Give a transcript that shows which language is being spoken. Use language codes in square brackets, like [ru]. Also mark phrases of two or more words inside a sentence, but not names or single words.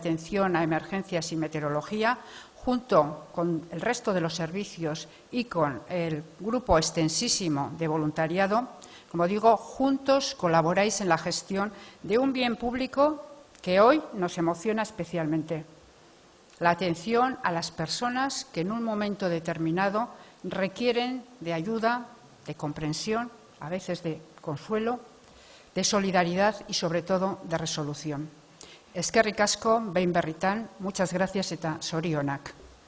[es] Atención a Emergencias y Meteorología, junto con el resto de los servicios y con el grupo extensísimo de voluntariado, como digo, juntos colaboráis en la gestión de un bien público que hoy nos emociona especialmente: la atención a las personas que en un momento determinado requieren de ayuda, de comprensión, a veces de consuelo, de solidaridad y, sobre todo, de resolución. [eu] Eskerrik asko, behin berritan, [es] muchas gracias [eu] eta zorionak.